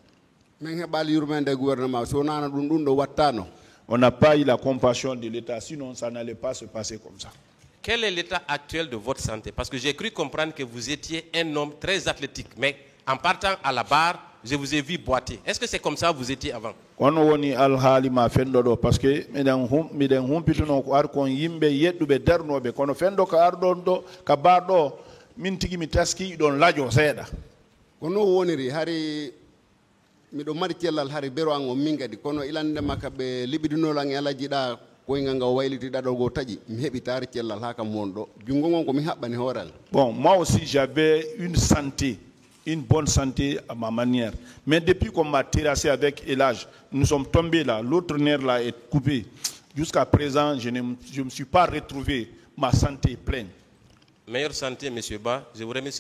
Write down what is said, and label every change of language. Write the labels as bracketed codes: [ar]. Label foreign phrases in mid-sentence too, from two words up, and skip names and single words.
[fr] On n'a pas eu la compassion de l'État, sinon ça n'allait pas se passer comme ça. Quel est l'état actuel de votre santé? Parce que j'ai cru comprendre que vous étiez un homme très athlétique, mais en partant à la barre, je vous ai vu boiter. Est-ce que c'est comme ça que vous étiez avant? Parce que [ff] miɗo mari cellal hari bero an o min kadi kono ilande makka ɓe liɓidinol an ala jiɗa koyngal ngal waylitiɗa ɗo go taƴi mi heɓi taari cellal ha kam won ɗo jungo ngon ko mi haɓɓani hooral. [fr] Bon, moi aussi j'avais une santé, une bonne santé à ma manière, mais depuis qu'on m'a terrassé avec l'âge, nous sommes tombés là, l'autre nerf là est coupé. Jusqu'à présent, je ne me suis pas retrouvé, ma santé est pleine. Meilleure santé, M. Ba. Je vous remercie, M.